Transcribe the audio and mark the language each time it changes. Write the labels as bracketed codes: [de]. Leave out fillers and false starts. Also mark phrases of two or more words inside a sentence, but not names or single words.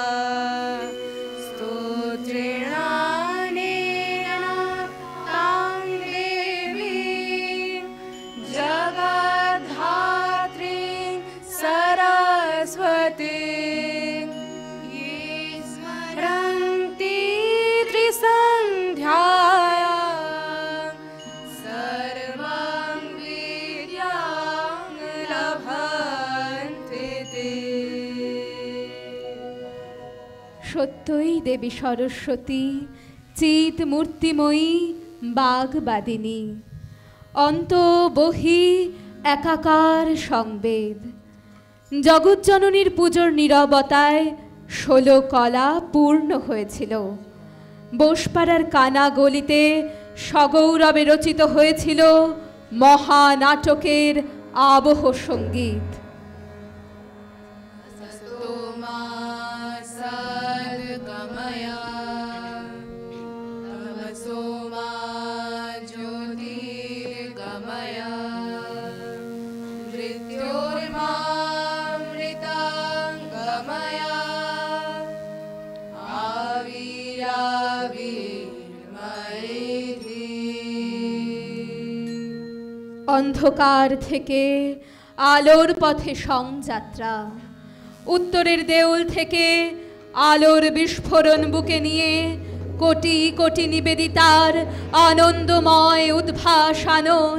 [sa] स्तोत्रेणानेन तां देवीं जगद्धात्रीं सरस्वतीं, ये स्मरन्ति त्रिसन्ध्यायां सर्वां विद्यां लभन्ते ते। [bn] সত্যই দেবী সরস্বতী চিত মূর্তিময়ী বাগবাদিনী, অন্ত বহি একাকার সংবেদ। জগজ্জননীর পুজোর নীরবতায় 16 কলা পূর্ণ হয়েছিল। বোসপাড়ার কানা গলিতে সগৌরবে রচিত হয়েছিল মহানাটকের আবহ সঙ্গীত। [sa] सद्गमया तमसो मा ज्योतिर्गमया, मृत्योर्मामृताङ्गमया, आविराविर्मयेधि। [bn] অন্ধকার থেকে আলোর পথে সংযাত্রা, উত্তরের দেউল থেকে আলোর বিস্ফোরণ বুকে নিয়ে কোটি কোটি নিবেদিতার আনন্দময় উদ্ভাস আনন।